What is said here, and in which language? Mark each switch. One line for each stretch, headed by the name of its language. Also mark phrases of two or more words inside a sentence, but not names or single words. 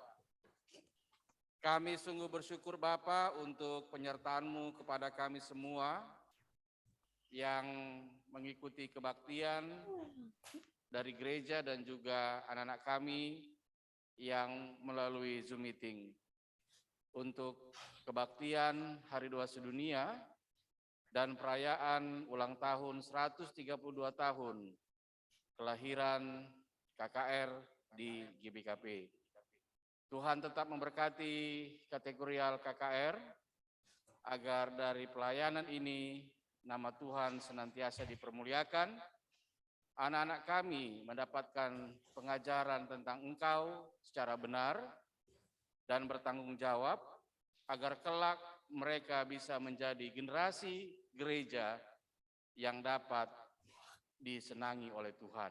Indonesian: Kami sungguh bersyukur Bapa untuk penyertaan-Mu kepada kami semua yang mengikuti kebaktian dari gereja dan juga anak-anak kami yang melalui Zoom meeting. Untuk kebaktian Hari Doa Sedunia dan perayaan ulang tahun 132 tahun kelahiran KKR di GBKP. Tuhan tetap memberkati kategorial KKR agar dari pelayanan ini nama Tuhan senantiasa dipermuliakan. Anak-anak kami mendapatkan pengajaran tentang Engkau secara benar dan bertanggung jawab agar kelak mereka bisa menjadi generasi gereja yang dapat disenangi oleh Tuhan.